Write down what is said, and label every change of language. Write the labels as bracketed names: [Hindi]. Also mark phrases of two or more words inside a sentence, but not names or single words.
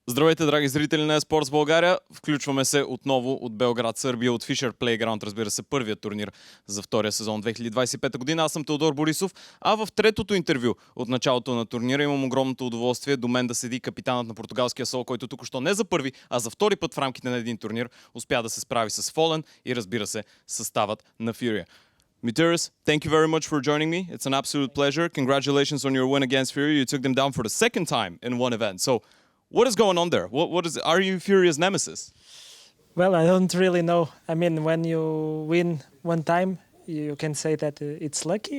[Bulgarian] Здравейте, драги зрители на eSports България. Включваме се отново от Белград, Сърбия, от FISSURE Playground, разбира се, първият турнир за втория сезон 2025 година. Аз съм Теодор Борисов, а в третото интервю от началото на турнира имам огромното удоволствие до мен да седи капитанът на португалския сол, който току-що не за първи, а за втори път в рамките на един турнир успя да се справи с Фолен и, разбира се, съставът на FURIA. [English] MUTiRiS, thank you very much for joining me. It's an absolute pleasure. Congratulations on your win against FURIA. You took them down for the second time in one event. So, what is going on there? What is? Are you FURIA's nemesis? Well, I don't really know. I mean, when you win one time, you can say that it's lucky.